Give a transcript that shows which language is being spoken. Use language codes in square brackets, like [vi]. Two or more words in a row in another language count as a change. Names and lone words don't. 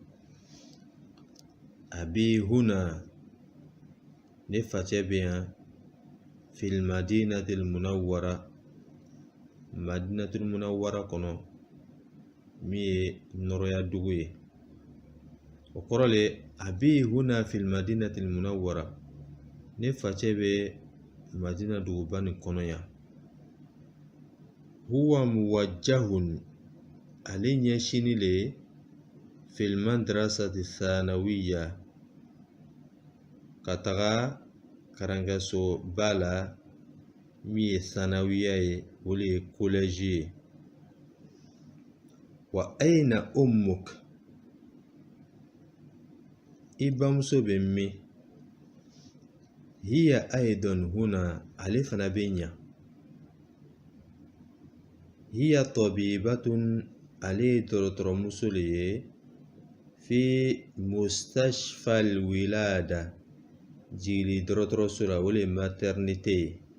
[ar] أبي هنا [bm] ne facɛ bɛ yan [ar] في المدينة المنورة المدينة المنورة [bm] kɔnɔ min ye nɔrɔya dugu ye o kɔrɔ le [ar] أبي هنا في المدينة المنورة [bm] ne facɛ bɛ madina duguba nin kɔnɔ yan [ar] هو موجه [bm] ale ɲɛsini le [ar] في المدرسة الثانوية [bm] ka taga karangaso ba la min ye thanawiya ye o le ye collège ye [ar] وأين أمك [bm] i bamuso bɛ min [ar] هي أيضا هنا [bm] ale fana bɛ ɲa [ar] هي طبيبة [bm] ale ye dɔgɔtɔrɔmuso le ye [ar] في مستشفى الولادة [bm] jigili dɔgɔtɔrɔso la o le ye maternité ye